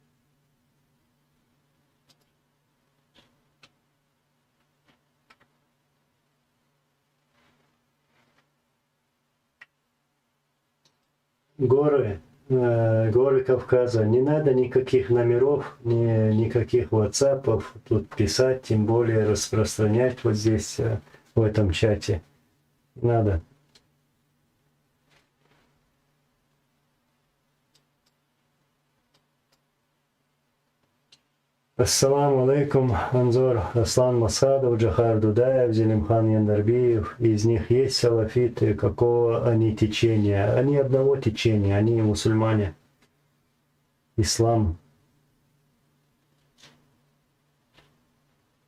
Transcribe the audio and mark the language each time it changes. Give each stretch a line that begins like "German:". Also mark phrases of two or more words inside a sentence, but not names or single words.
Russian: Горы Кавказа. Не надо никаких номеров, никаких WhatsApp'ов тут писать, тем более распространять вот здесь, в этом чате. Не надо.
Arabic: السلام عليكم,
Russian: Анзор, Аслан Масадов, Джахар Дудаев, Зелимхан Яндарбиев. Из них есть салафиты, какого они течения? Они одного течения, они мусульмане. Ислам.